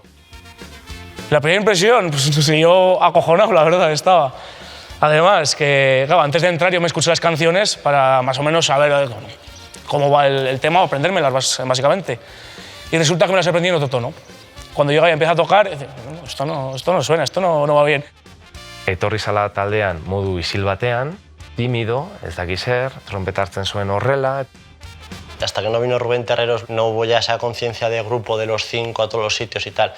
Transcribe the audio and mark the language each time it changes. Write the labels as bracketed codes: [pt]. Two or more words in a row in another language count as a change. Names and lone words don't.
[es] La primera impresión, pues yo acojonado, la verdad, estaba. Además, que claro, antes de entrar yo me escuché las canciones para más o menos saber cómo va el tema o aprendérmelas básicamente. Y resulta que me las he aprendido en otro tono. Cuando llega y empieza a tocar, esto no suena, esto no va bien. [eu] Etorri zala taldean modu isil batean, tímido, ez daki zer, trompeta hartzen zuen horrela. [es] Hasta que no vino Rubén Terreros no hubo ya esa conciencia de grupo de los 5 a todos los sitios y tal.